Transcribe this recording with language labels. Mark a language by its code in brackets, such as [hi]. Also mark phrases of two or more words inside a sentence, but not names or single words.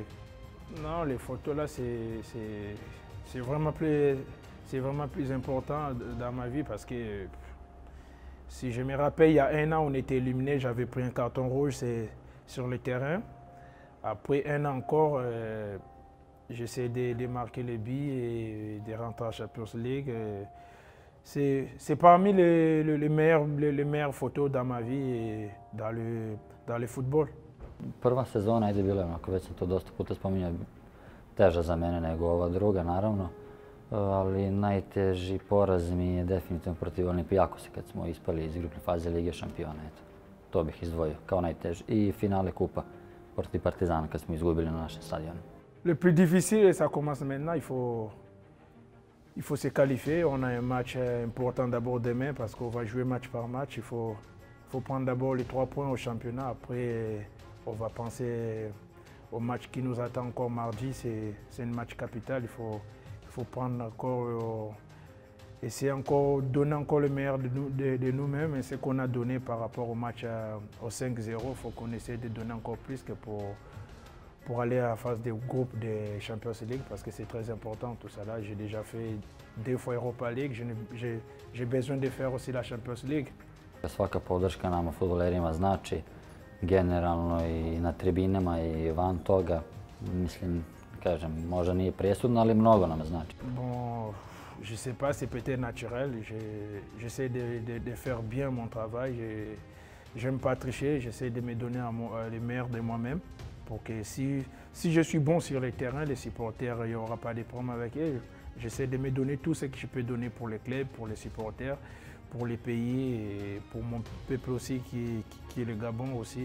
[fr] Non, les photos là, c'est vraiment plus important dans ma vie parce que si je me rappelle, il y a un an, on était éliminé, j'avais pris un carton rouge sur le terrain. Après un an encore, j'essaie de marquer les buts et de rentrer en [en] Champions League. [fr] C'est parmi les meilleures photos dans ma vie et dans le football. [sr] Prva sezona, ajde, bila je onako, već sam to dosta puta spominjao, teža za mene nego ova druga, naravno. Ali najteži poraz mi je definitivno protiv Olimpijakosa kad smo ispali iz grupne faze Lige šampiona. Eto, to bih izdvojio kao najteži. I finale kupa protiv Partizana kad smo izgubili na našem stadionu. [fr] Le plus difficile, ça commence maintenant, il faut se qualifier. On a un match important d'abord demain parce qu'on va jouer match par match. Il faut prendre d'abord les 3 points au championnat. Après, on va penser au match qui nous attend encore mardi. C'est un match capital. Il faut prendre encore, essayer encore, donner encore le meilleur de nous-mêmes. Et ce qu'on a donné par rapport au match au 5-0, il faut qu'on essaie de donner encore plus que pour aller à la phase de groupe des [en] Champions League [fr] parce que c'est très important tout ça là. J'ai déjà fait 2 fois Europa League, j'ai besoin de faire aussi la Champions League. [sr] Svaka podrška nama fudbalerima znači, generalno i na tribinama i van toga, mislim, kažem, možda nije presudno, ali mnogo nam znači. [fr] Bon, je sais pas, c'est peut-être naturel. J'essaie de faire bien mon travail. J'aime pas tricher, j'essaie de me donner le meilleur de moi-même. Pour que si je suis bon sur le terrain, les supporters, il n'y aura pas de problème avec eux. J'essaie de me donner tout ce que je peux donner pour les clubs, pour les supporters, pour les pays et pour mon peuple aussi qui est le Gabon aussi.